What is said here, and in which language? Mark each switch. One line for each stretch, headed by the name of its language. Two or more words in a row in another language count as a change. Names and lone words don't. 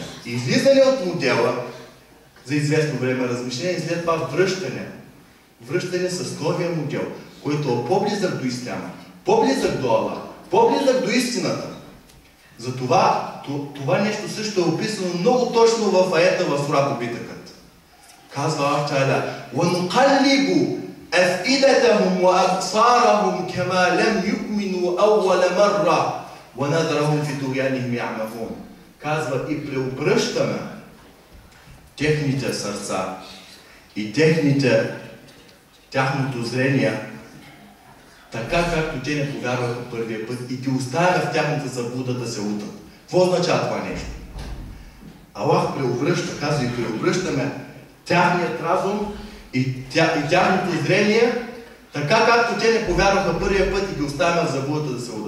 Bulgarian: Излизане от модела за известно време размишление и след това връщане. Връщане с новия модел, който е по-близък до исляма, по-близък до Аллах, по-близък до истината. Затова това нещо също е описано много точно в аета в сура Побитъкът. Казва Аллах Та'аля:
Arabic: وَنُقَلِّبُ أَفْئِدَتَهُمْ وَأَبْصَارَهُمْ كَمَا لَمْ يُؤْمِنُوا أَوَّلَ مَرَّةٍ وَنَذَرَهُمْ فِي طُغْيَانِهِمْ يَعْمَهُونَ.
Bulgarian: Казва: и преобръщаме техните сърца и тяхното зрение, така както те не повярваха първия път и ги оставя в тяхната заблуда да се лутат. Какво означава това нещо? Аллах преобръща, казва, и преобръщаме тяхният разум и тяхното зрение, така както те не повярваха първия път и ги оставя в заблуда да се лутат.